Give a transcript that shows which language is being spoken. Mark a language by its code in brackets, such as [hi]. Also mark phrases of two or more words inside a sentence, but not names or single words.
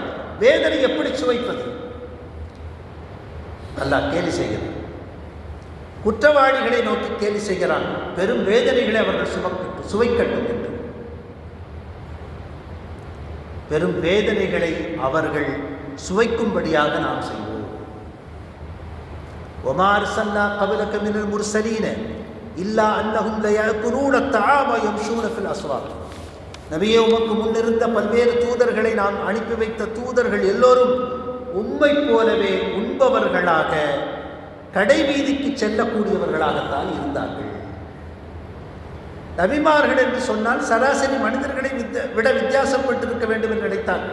[ta] வேதனை எப்படி சுவைப்பது? அல்லாஹ் கேலி செய்கிறான். குற்றவாளிகளை நோக்கி கேலி செய்கிறான். பெரும் வேதனைகளை அவர்கள் சுவைக்கட்டும் என்று. பெரும் வேதனைகளை அவர்கள் சுவைக்கும்படியாக நாம் செய்வோம். [ar] وَمَا أَرْسَلْنَا قَبْلَكَ مِنَ الْمُرْسَلِينَ إِلَّا أَنَّهُمْ لَيَأْكُلُونَ الطَّعَامَ وَيَمْشُونَ فِي الْأَسْوَاقِ. [ta] நபியே, உமக்கு முன்னிருந்த பல்வேறு தூதர்களை நாம் அனுப்பி வைத்த தூதர்கள் எல்லோரும் உம்மை போலவே உண்பவர்களாக, கடைவீதிக்கு செல்லக்கூடியவர்களாகத்தான் இருந்தார்கள். நபிமார்கள் என்று சொன்னால் சராசரி மனிதர்களை விட வித்தியாசப்பட்டிருக்க வேண்டும் என்று நினைத்தார்கள்.